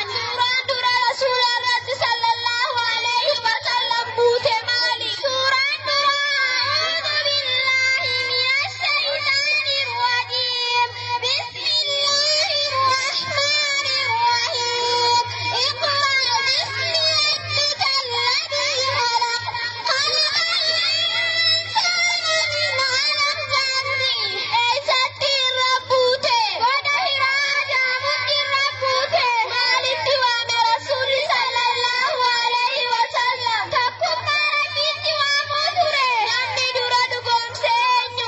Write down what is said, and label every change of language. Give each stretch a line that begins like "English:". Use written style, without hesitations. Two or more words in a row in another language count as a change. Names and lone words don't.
Oromo: Suuraan dura Rasuula irratti
Arabic: صلى الله عليه وسلم
Oromo: buute maali? Suuraan dura
Arabic: أعوذ بالله من الشيطان الرجيم. بسم الله الرحمن الرحيم. اقرأ باسم ربك الذي خلق. خلق الإنسان من علق.
Oromo: Eessatti irra buute? Goda Hiraa jedhamutti irra buute. Maalitti waame Rasuulli
Arabic: صلى الله عليه وسلم?
Oromo: Takkummaa Rabbiitti waamuu ture. Namni dura dhugoomse eenyu?